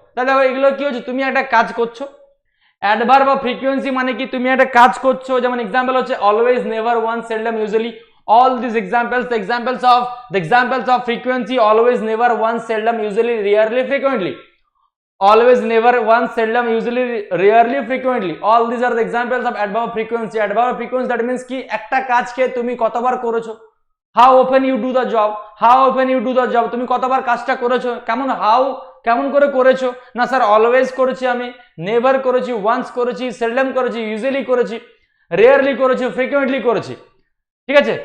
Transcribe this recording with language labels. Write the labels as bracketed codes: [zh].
[bn] তাহলে দেখো এগুলো কি হচ্ছে, তুমি একটা কাজ করছো। [en] adverb of frequency মানে কি, [bn] তুমি একটা কাজ করছো, [en] যেমন এক্সাম্পল হচ্ছে always, never, once, seldom, usually, all these examples, the examples of frequency, always, never, once, seldom, usually, rarely, frequently, always, never, once, seldom, usually, rarely, frequently, all these are the examples of adverb of frequency। adverb of frequency that means [bn] কি, একটা কাজকে তুমি কতবার করেছো, [en] how often you do the job, [bn] তুমি কতবার কাজটা করেছো, কেমন করে করেছো না, স্যার অলওয়েজ করেছি, আমি নেভার করেছি, ওয়ান্স করেছি, সেল্ডম করেছি, ইউজুয়ালি করেছি, রেয়ারলি করেছি, ফ্রিকুয়েন্টলি করেছি, ঠিক আছে?